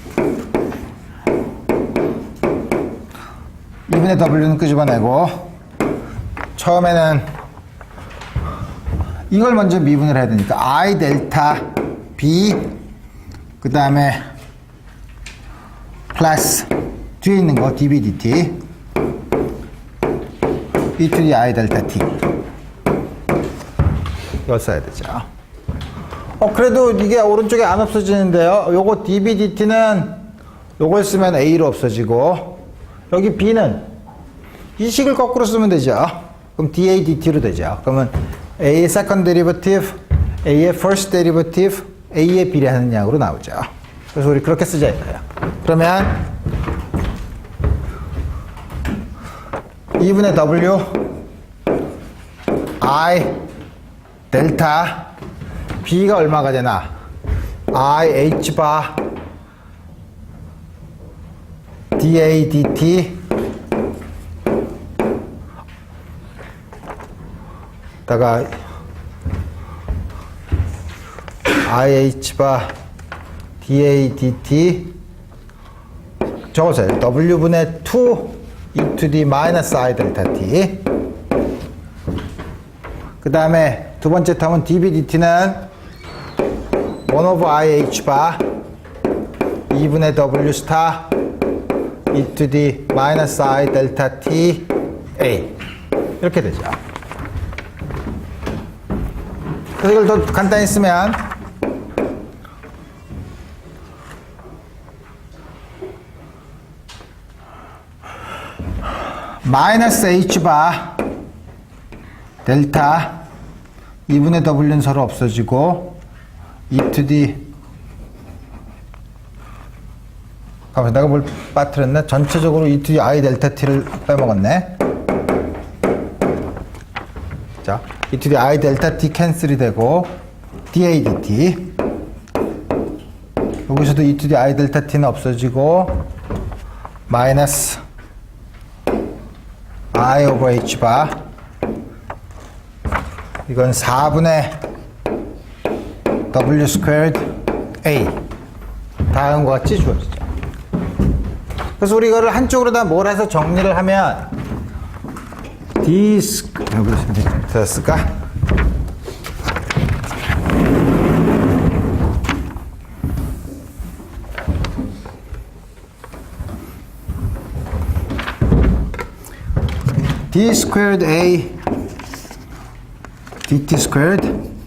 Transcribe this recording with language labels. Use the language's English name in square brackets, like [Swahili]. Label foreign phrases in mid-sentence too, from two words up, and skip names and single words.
[Korean] 2분의 W는 끄집어내고 처음에는 이걸 먼저 미분을 해야 되니까 I 델타 B 그 다음에 플러스 뒤에 있는 거 dB dt [English] e to the I [Korean] 델타 t 이걸 써야 되죠. 그래도 이게 오른쪽에 안 없어지는데요. 요거 dB dt는 요걸 쓰면 A로 없어지고 여기 B는 이 식을 거꾸로 쓰면 되죠. 그럼 dA dt로 되죠. 그러면 A의 [English] second derivative, [Korean] A의 [English] first derivative, [Korean] A에 비례하는 양으로 나오죠. 그래서 우리 그렇게 쓰자 이거예요. 그러면 2분의 W I 델타 B가 얼마가 되나? I H 바 dA dt 다가 IH 바 dA dt 적어서요. W분의 2 [English] e to the minus I [Korean] 델타 t 그 다음에 두 번째 텀은 dB dt는 [English] 1 over IH [Korean] 바 2분의 W 스타 [English] e to the minus I [Korean] 델타 t A 이렇게 되죠. 그래서 이걸 더 간단히 쓰면 마이너스 h바 델타 2분의 w는 서로 없어지고 [English] e to the [Korean] 잠깐만, 내가 뭘 빠뜨렸네? 전체적으로 [English] e to the I [Korean] 델타 t를 빼먹었네. 자, [English] e to the I [Korean] 델타 t 캔슬이 되고 dA dt. 여기서도 [English] e to the I [Korean] 델타 t는 없어지고 [English] minus I over h [Korean] 바. 이건 4분의 [English] w squared a. [Korean] 다음과 같이 주어지죠. 그래서 우리 이거를 한쪽으로 다 몰아서 정리를 하면 d 여기서 됐을까? [English] d squared a dt squared